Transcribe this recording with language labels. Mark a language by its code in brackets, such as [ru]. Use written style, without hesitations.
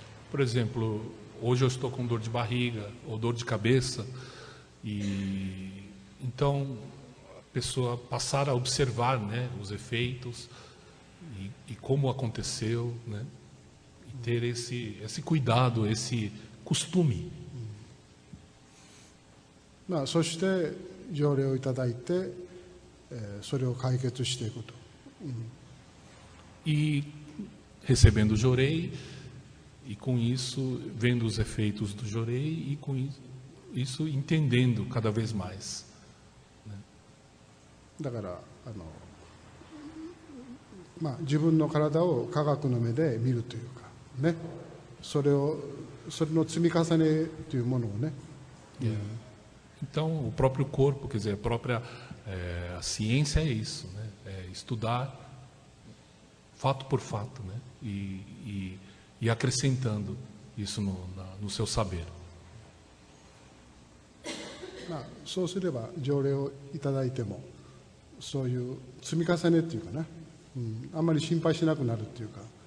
[pt] Por exemplo, hoje eu estou com dor de barriga ou dor de cabeça e então a pessoa passar a observar, né, os efeitos e como aconteceu, né, e ter esse cuidado, esse costume. [ja] まあそして条例をいただいて、それを解決していくと。 [pt] E recebendo o jorei e com isso vendo os efeitos do jorei e com isso entendendo cada vez mais. [ja] だからまあ自分の体を科学の目で見るというかね、それの積み重ねというものをね。 [pt] Então, o próprio corpo, quer dizer, a ciência é isso, né? É estudar fato por fato, né? E acrescentando isso no seu saber. [ja] まあそうすれば条例をいただいてもそういう積み重ねっていうかな、あんまり心配しなくなるっていうか。